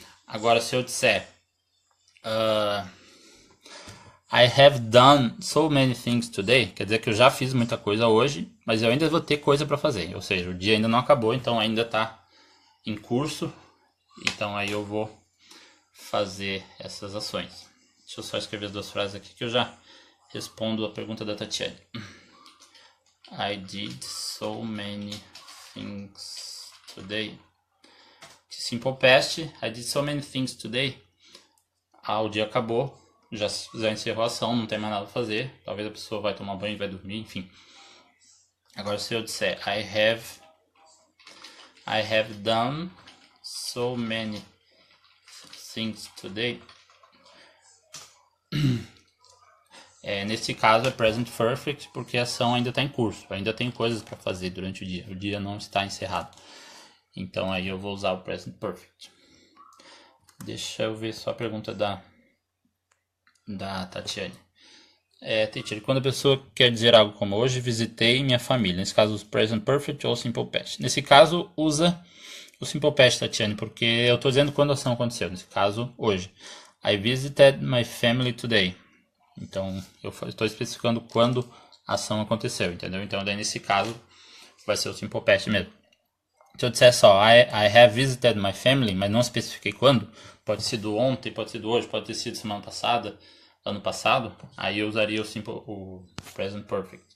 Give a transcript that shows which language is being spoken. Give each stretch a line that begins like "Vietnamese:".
Portuguese: Agora, se eu disser
English: I have done so many things today,
Portuguese: quer dizer que eu já fiz muita coisa hoje, mas eu ainda vou ter coisa para fazer. Ou seja, o dia ainda não acabou, então ainda está em curso, então aí eu vou fazer essas ações. Deixa eu só escrever as duas frases aqui que eu já respondo a pergunta da Tatiane.
English: I did so many things today. Simple past, I did so many things today.
Portuguese: O dia acabou, já encerrou a ação, não tem mais nada a fazer. Talvez a pessoa vai tomar banho, vai dormir, enfim. Agora se eu disser
English: I have done so many things today.
Portuguese: Nesse caso é present perfect porque a ação ainda está em curso, ainda tem coisas para fazer durante o dia não está encerrado. Então aí eu vou usar o present perfect. Deixa eu ver só a pergunta da Tatiane. Teacher, quando a pessoa quer dizer algo como hoje visitei minha família, nesse caso usa present perfect ou simple past. Nesse caso usa o simple past, Tatiane, porque eu estou dizendo quando a ação aconteceu, nesse caso hoje.
English: I visited my family today.
Portuguese: Então eu estou especificando quando a ação aconteceu, entendeu? Então daí nesse caso vai ser o simple past mesmo. Se eu disser só
English: I have visited my family,
Portuguese: mas não especifiquei quando, pode ser do ontem, pode ser do hoje, pode ter sido semana passada, ano passado, aí eu usaria o present perfect.